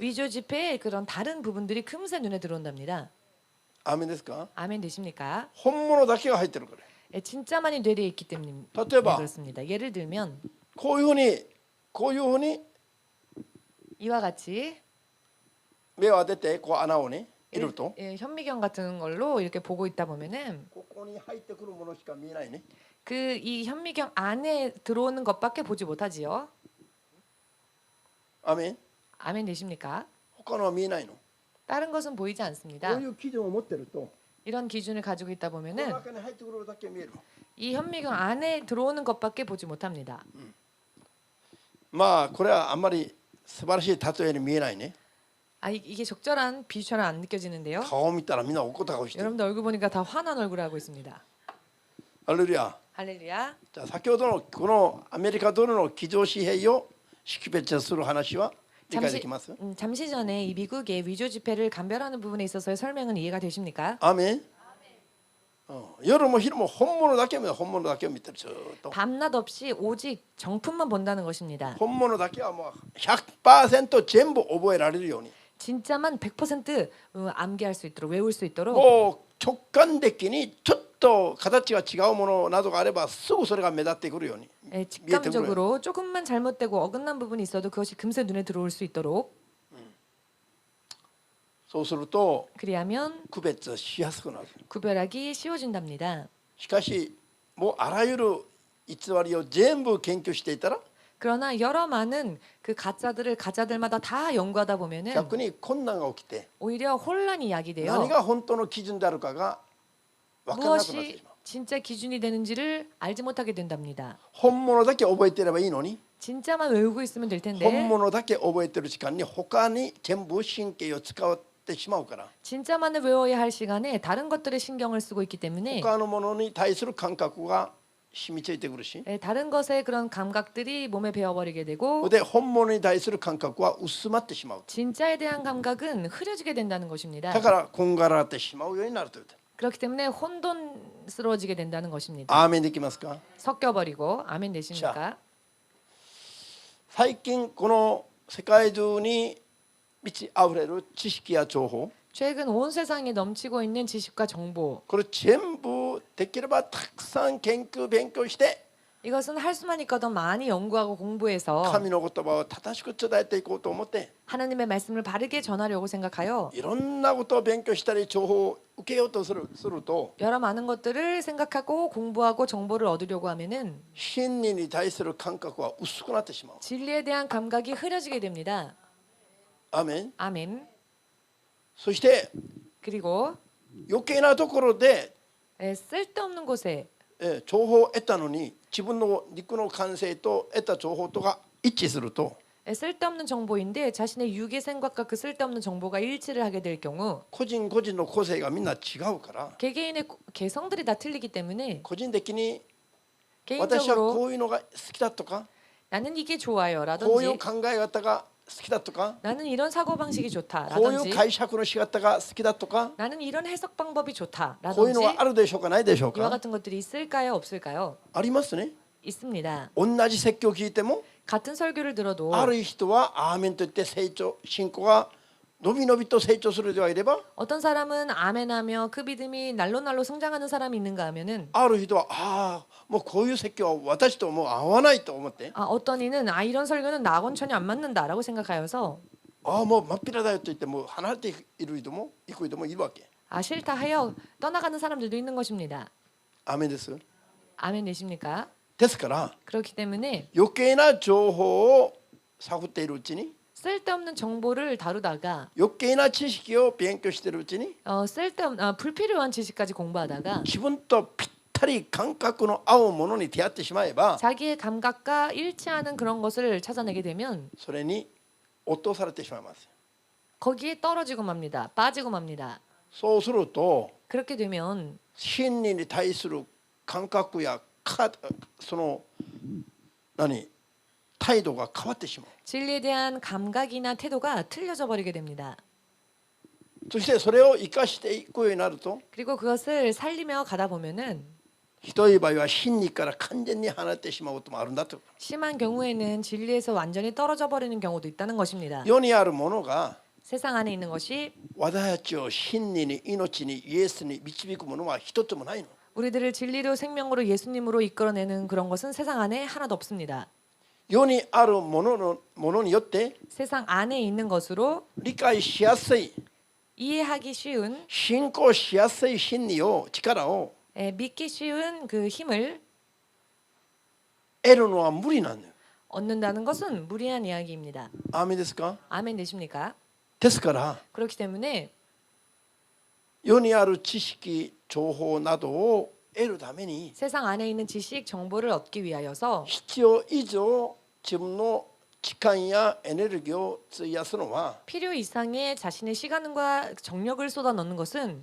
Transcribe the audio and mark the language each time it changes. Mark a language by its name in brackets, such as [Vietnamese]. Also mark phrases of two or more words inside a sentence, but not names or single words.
[Korean] 위조 지폐의 그런 다른 부분들이 금세 눈에 들어온답니다. [Japanese] アーメンですか？ [Korean] 아멘 되십니까? [Japanese] 本物だけが入ってるから。 [Korean] 예, 진짜만이 뇌리에 있기 때문에 [Japanese] 例えば [Korean] 그렇습니다. 예를 들면 [Japanese] こういうふうに [Korean] 이와 같이 [Japanese] 目を当ててこう穴をね入れると [Korean] 예, 현미경 같은 걸로 이렇게 보고 있다 보면은 [Japanese] ここに入ってくるものしか見えないね。 [Korean] 그 이 현미경 안에 들어오는 것밖에 보지 못하지요. [Japanese] アーメン。 [Korean] 아멘 되십니까? [Japanese] 他のは見えないの。 [Korean] 다른 것은 보이지 [Japanese] こ [Korean] 않습니다. [Japanese] ういう基準を持ってると [Korean] 이런 기준을 가지고 있다 [Japanese] この [Korean] 보면은 [Japanese] 中に入ってくるだけ見える。 [Korean] 이 현미경 안에 들어오는 것밖에 보지 못합니다. [Japanese] まあこれはあんまり素晴らしい例えに見えないね。 [Korean] 아 이게 적절한 비유처럼 안 느껴지는데요. [Japanese] 顔を見たらみんな怒った顔してる。 [Korean] 여러분들 얼굴 보니까 다 화난 얼굴을 하고 있습니다. [Japanese] ハレルヤ。 [Korean] 할렐루야. [Japanese] じゃあ先ほどのこのアメリカドルの記帳紙幣を識別する話は理解できます？ [Korean] 잠시 전에 이 미국의 위조 지폐를 감별하는 부분에 있어서의 설명은 이해가 되십니까? [Japanese] アーメン。夜も昼も本物だけを見てるずっと。 [Korean] 밤낮 없이 오직 정품만 본다는 것입니다. [Japanese] 本物だけはもう 100% 全部覚えられるように。 [Korean] 진짜만 100% 암기할 수 있도록 외울 수 있도록 [Japanese] もう直感的にちょっと形が違うものなどがあればすぐそれが目立ってくるように。 [Korean] 예, 직감적으로 조금만 잘못되고 어긋난 부분이 있어도 그것이 금세 눈에 들어올 수 있도록 [Japanese] そうすると [Korean] 그리하면 [Japanese] 区別しやすくなる。 [Korean] 구별하기 쉬워진답니다. [Japanese] しかしもうあらゆる偽りを全部研究していたら [Korean] 그러나 여러 많은 그 가짜들을 가짜들마다 다 연구하다 보면은 [Japanese] 逆に困難が起きて [Korean] 오히려 혼란이 [Japanese] 何 [Korean] 야기되어 [Japanese] が本当の基準であるかが分からなくなってし [Korean] 무엇이 [Japanese] まう。 [Korean] 진짜 기준이 되는지를 알지 못하게 된답니다. [Japanese] 本物だけ覚えていればいいのに [Korean] 진짜만 외우고 있으면 될 [Japanese] 本 [Korean] 텐데 [Japanese] 物だけ覚えてる時間に他に全部神経を使ってしまうから [Korean] 진짜만을 외워야 할 시간에 다른 것들에 신경을 쓰고 있기 때문에 [Japanese] 他のものに対する感覚が染みついてくるし [Korean] 예, 다른 것에 그런 감각들이 몸에 배어버리게 되고 [Japanese] で本物に対する感覚は薄まってしまう。 [Korean] 진짜에 대한 감각은 흐려지게 된다는 것입니다. [Japanese] だからこんがらがってしまうようになるという。 [Korean] 그렇기 때문에 혼돈스러워지게 된다는 것입니다. [Japanese] アーメンできますか？ [Korean] 섞여버리고 아멘 되십니까? [Japanese] 最近この世界中に満ち溢れる知識や情報 [Korean] 최근 온 세상에 넘치고 있는 지식과 정보 [Japanese] これ全部できればたくさん研究勉強して [Korean] 이것은 할 수만 있거든 많이 연구하고 공부해서 [Japanese] 神の言葉を正しく伝えていこうと思って [Korean] 하나님의 말씀을 바르게 전하려고 생각하여 [Japanese] いろんなことを勉強したり情報を受けようとすると [Korean] 여러 많은 것들을 생각하고 공부하고 정보를 얻으려고 하면은 [Japanese] 真理に対する感覚は薄くなってしまう。 [Korean] 진리에 대한 감각이 흐려지게 됩니다. [Japanese] アーメン。 [Korean] 아멘. [Japanese] そして [Korean] 그리고 [Japanese] 余計なところで [Korean] 쓸데없는 곳에 [Japanese] 情報を得たのに自分の肉の感性と得た情報とが一致すると [Korean] 쓸데없는 정보인데 자신의 육의 생각과 그 쓸데없는 정보가 일치를 하게 될 경우 [Japanese] 個人個人の個性がみんな違うから [Korean] 개개인의 개성들이 다 틀리기 때문에 [Japanese] 個人的に私は [Korean] 개인적으로 [Japanese] こういうのが好きだとか [Korean] 나는 이게 [Japanese] こういう [Korean] 좋아요라든지 [Japanese] 考え方が好きだとか [Korean] 나는 이런 사고 방식이 [Japanese] こういう [Korean] 좋다라든지 [Japanese] 解釈の仕方が好きだとか [Korean] 나는 이런 해석 방법이 [Japanese] こういう [Korean] 좋다라든지 [Japanese] のはあるでしょうかないでしょう [Korean] 이와 [Japanese] か [Korean] 같은 것들이 있을까요 없을까요? [Japanese] ありますね。 [Korean] 있습니다. [Japanese] 同じ説教を聞いても [Korean] 같은 설교를 들어도 [Japanese] ある人はアーメンと言って成長信仰がのびのびと成長する人がいれば [Korean] 어떤 사람은 아멘하며 그 믿음이 날로 성장하는 사람이 있는가 하면은 [Japanese] ある人はもうこういう説教は私ともう合わないと思って [Korean] 어떤 이는 이런 설교는 나하고는 전혀 안 맞는다라고 생각하여서 [Japanese] もう真っ平だよと言ってもう離れている人も行く人もいるわけ。 [Korean] 싫다 하여 떠나가는 사람들도 있는 것입니다. [Japanese] アーメンです。 [Korean] 아멘 되십니까? [Japanese] ですから [Korean] 그렇기 때문에 [Japanese] 余計な情報を探っているうちに [Korean] 쓸데없는 정보를 다루다가 [Japanese] 余計な知識を勉強しているうちに [Korean] 불필요한 지식까지 공부하다가 [Japanese] 自分とぴったり感覚の合うものに出会ってしまえば [Korean] 자기의 감각과 일치하는 그런 것을 찾아내게 되면 [Japanese] それに落とされてしまいます。 [Korean] 거기에 떨어지고 맙니다. 빠지고 맙니다. [Japanese] そうすると [Korean] 그렇게 되면 [Japanese] 真理に対する感覚やその何態度が変わってしまう。 [Korean] 진리에 대한 감각이나 태도가 틀려져 버리게 됩니다. [Japanese] そしてそれを生かしていくようになると [Korean] 그리고 그것을 살리며 가다 보면은 [Japanese] ひどい場合は真理から完全に離れてしまうこともあるんだと。 [Korean] 심한 경우에는 진리에서 완전히 떨어져 버리는 경우도 있다는 것입니다. [Japanese] 世にあるものが [Korean] 세상 안에 있는 것이 [Japanese] 私たちを真理に命にイエスに導くものは一つもないの。 [Korean] 우리들을 진리로 생명으로 예수님으로 이끌어내는 그런 것은 세상 안에 하나도 없습니다. [Japanese] 世にあるものによって [Korean] 세상 안에 있는 것으로 [Japanese] 理解しやすい [Korean] 이해하기 쉬운 [Japanese] 信仰しやすい真理を力を [Korean] 믿기 쉬운 그 힘을 [Japanese] 得るのは無理なんだよ。 [Korean] 얻는다는 것은 무리한 이야기입니다. [Japanese] アーメンですか。 [Korean] 아멘 되십니까? [Japanese] ですから [Korean] 그렇기 때문에 [Japanese] 世にある知識情報などを得るために [Korean] 세상 안에 있는 지식 정보를 얻기 위하여서 [Japanese] 必要以上自分の時間やエネルギーを費やすのは [Korean] 필요 이상의 자신의 시간과 정력을 쏟아 넣는 것은